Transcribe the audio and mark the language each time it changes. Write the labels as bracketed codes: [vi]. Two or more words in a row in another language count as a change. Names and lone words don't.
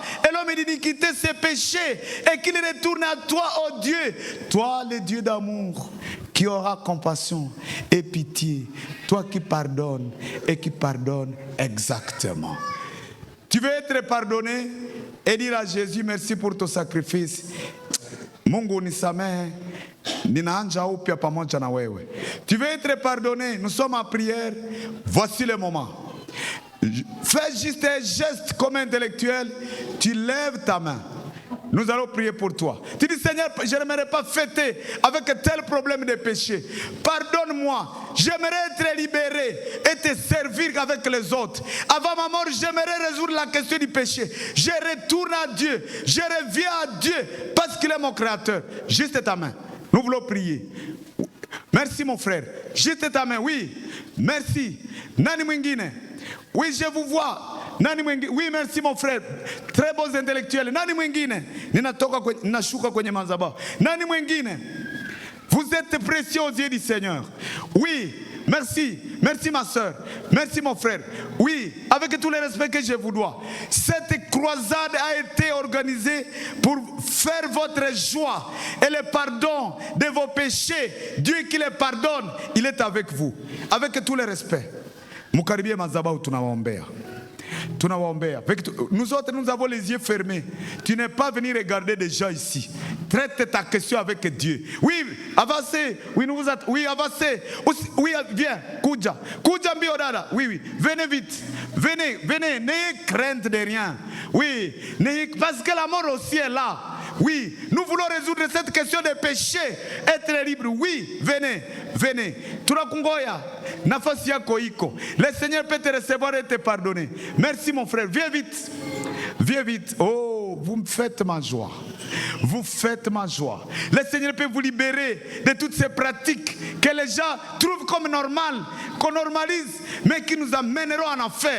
[fr] Et l'homme dit de quitter ses péchés et qu'il retourne à toi, oh Dieu. Toi, le Dieu d'amour, qui aura compassion et pitié. Toi qui pardonnes et qui pardonne exactement. Tu veux être pardonné et dire à Jésus, merci pour ton sacrifice. [sw] Mungu nisamehe, ninaanja upya pamoja na wewe. [fr] Tu veux être pardonné, nous sommes en prière, voici le moment. Fais juste un geste comme intellectuel, tu lèves ta main. Nous allons prier pour toi. Tu dis, Seigneur, je n'aimerais pas fêter avec tel problème de péché. Pardonne-moi. J'aimerais être libéré et te servir avec les autres. Avant ma mort, j'aimerais résoudre la question du péché. Je retourne à Dieu. Je reviens à Dieu parce qu'il est mon créateur. Juste ta main. Nous voulons prier. Merci mon frère. Juste ta main. Oui. Merci. [sw] Nani mwingine? [fr] Oui, je vous vois. [sw] Nani mwingine? [fr] Oui, merci mon frère. Très beaux intellectuels. [sw] Nani mwingine? Ninashuka kwenye madhabahu. Nani mwingine? [fr] Vous êtes précieux aux yeux du Seigneur. Oui, merci. Merci ma soeur. Merci mon frère. Oui, avec tout le respect que je vous dois. Cette croisade a été organisée pour faire votre joie et le pardon de vos péchés. Dieu qui les pardonne, il est avec vous. Avec tout le respect. [sw] Mukaribie madhabahu tunawaombea. [fr] Nous autres, nous avons les yeux fermés. Tu n'es pas venu regarder des gens ici. Traite ta question avec Dieu. Oui, avancez. Oui, oui, avancez. Oui, viens. [sw] Kuja mbio dada. [fr] Oui, oui. Venez vite. Venez. N'ayez crainte de rien. Oui, parce que la mort aussi est là. Oui, nous voulons résoudre cette question de péché, être libre. Oui, venez. [sw] Tunakungoya, nafasi yako iko. [fr] Le Seigneur peut te recevoir et te pardonner. Merci mon frère, viens vite. Oh, vous me faites ma joie. Le Seigneur peut vous libérer de toutes ces pratiques que les gens trouvent comme normales, qu'on normalise, mais qui nous amèneront en enfer.